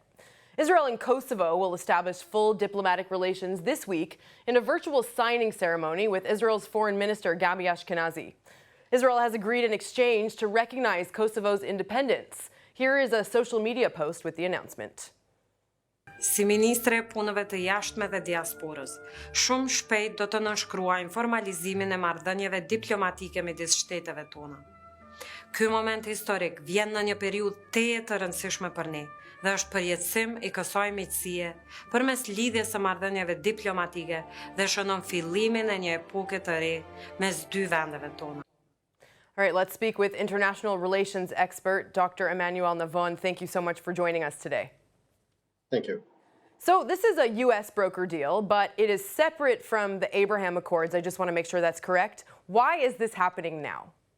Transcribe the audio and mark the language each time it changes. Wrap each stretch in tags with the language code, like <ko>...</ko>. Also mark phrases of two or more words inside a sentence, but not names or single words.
<en>Israel and Kosovo will establish full diplomatic relations this week in a virtual signing ceremony with Israel's Foreign Minister Gabi Ashkenazi. Israel has agreed in exchange to recognize Kosovo's independence. Here is a social media post with the announcement.</en> <sq>Si ministre e punëve të jashtme dhe diasporës, shumë shpejt do të nënshkruajmë formalizimin e marrëdhënieve diplomatike midis shteteve tona. Ky moment historik vjen në një periudhë teje të rëndësishme për ne dhe është përjetësim i kësaj miqësie përmes lidhjes së marrëdhënieve diplomatike dhe shënon fillimin e një epoke të re mes dy vendeve tona.</sq> <en>All right, let's speak with international relations expert Dr. Emmanuel Navon. Thank you so much for joining us today. Thank you. So this is a U.S. broker deal, but it is separate from the Abraham Accords. I just want to make sure that's correct. Why is this happening now?</en>